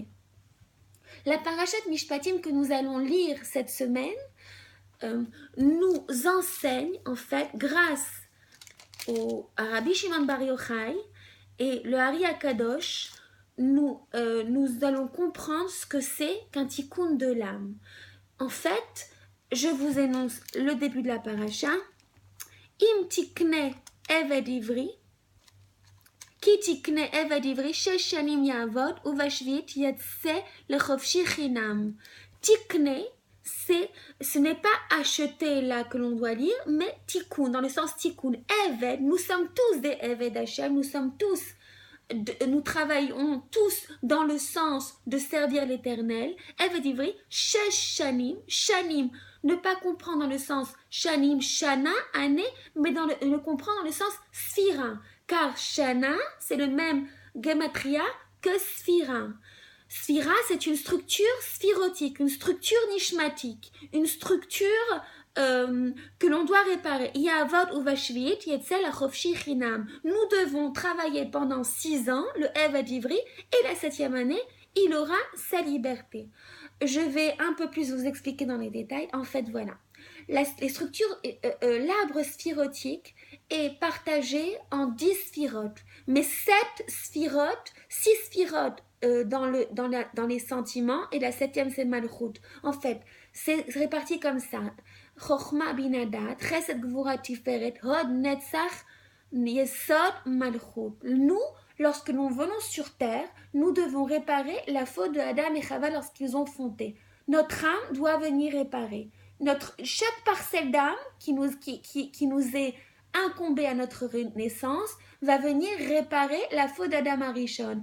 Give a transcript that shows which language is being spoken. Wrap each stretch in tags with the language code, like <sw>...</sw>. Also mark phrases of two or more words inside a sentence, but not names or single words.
<fr>La parashat Mishpatim que nous allons lire cette semaine nous enseigne, en fait, grâce à Rabbi Shimon Bar Yochai et le Hari Akadosh, nous allons comprendre ce que c'est qu'un tikkun de l'âme. En fait, je vous énonce le début de la paracha.</fr> <he>אם תקנה עבד עברי כי תקנה עבד עברי שש שנים יעבוד ובשביעית יצא לחופשי חינם.</he> <fr>Tikne, ce n'est pas acheter là que l'on doit lire, mais tikkun, dans le sens tikkun. Eved, nous sommes tous des</fr> <he>עבד השם,</he> <fr>nous travaillons tous dans le sens de servir l'Éternel.</fr> <he>עבד עברי שש שנים שנים,</he> <fr>ne pas comprendre dans le sens shanim, shana, année, mais le comprendre dans le sens sphira, car shana, c'est le même gematria que sphira. Sphira, c'est une structure sphirotique, une structure nishmatique, une structure que l'on doit réparer.</fr> <he>יעבוד ובשביעית יצא לחופשי חינם.</he> <fr>Nous devons travailler pendant 6 ans, le</fr> <he>עבד עברי,</he> <fr>et la 7e année, il aura sa liberté. Je vais un peu plus vous expliquer dans les détails. En fait, voilà. Les structures, l'arbre sphirotique est partagé en 10 sphirotes. Mais 6 sphirotes dans les sentiments, et la 7e c'est Malchut. En fait, c'est réparti comme ça.</fr> <he>חכמה בינה דעת חסד גבורה תפארת הוד נצח יסוד מלכות.</he> <fr>Nous, lorsque nous venons sur terre, nous devons réparer la faute de Adam et Chava lorsqu'ils ont fondé. Notre âme doit venir réparer. Chaque parcelle d'âme qui nous est incombée à notre naissance va venir réparer la faute d'</fr> <he>אדם הראשון.</he>